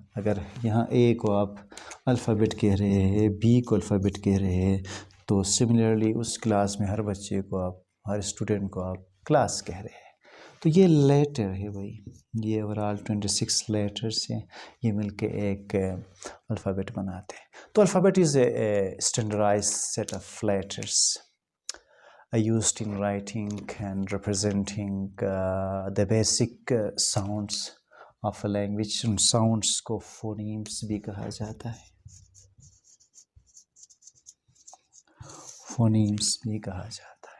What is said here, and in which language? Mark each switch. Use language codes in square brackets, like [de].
[ur] اگر یہاں اے کو آپ الفابیٹ کہہ رہے ہیں، بی کو الفابیٹ کہہ رہے ہیں، تو سملرلی اس کلاس میں ہر بچے کو آپ، ہر اسٹوڈنٹ کو آپ کلاس کہہ رہے ہیں. تو یہ لیٹر ہے بھائی، یہ اوورال 26 لیٹرز ہیں، یہ مل کے ایک الفابیٹ بناتے ہیں. [en] تو alphabet is a standardized set of letters used in writing and representing the basic sounds of a language. [ur] In sounds کو phonemes بھی کہا جاتا ہے، phonemes بھی کہا جاتا ہے.